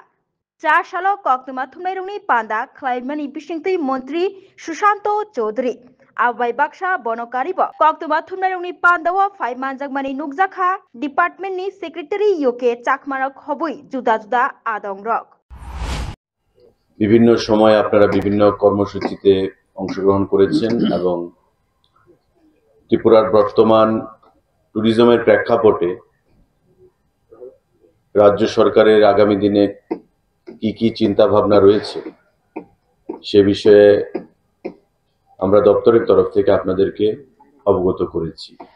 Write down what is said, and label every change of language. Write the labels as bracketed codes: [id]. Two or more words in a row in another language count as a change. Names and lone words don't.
[trp] 4 salo koktuma thumnairungni panda khlaimani bisingtui Mantri Sushanto Chaudhary. Abai baksa bonokaribo koktuma thumnairungni pandawa phai manjakmani nukjakha department ni secretary yoke chakmarok hobui juda juda adongrok [bn] বিভিন্ন সময় আপনারা বিভিন্ন কর্মসূচিতে অংশগ্রহণ করেছেন এবং ত্রিপুরার বর্তমান ট্যুরিজমের প্রেক্ষাপটে রাজ্য সরকারের আগামী দিনে কি চিন্তা ভাবনা রয়েছে সে বিষয়ে আমরা দপ্তরের তরফ থেকে আপনাদেরকে অবগত করেছি।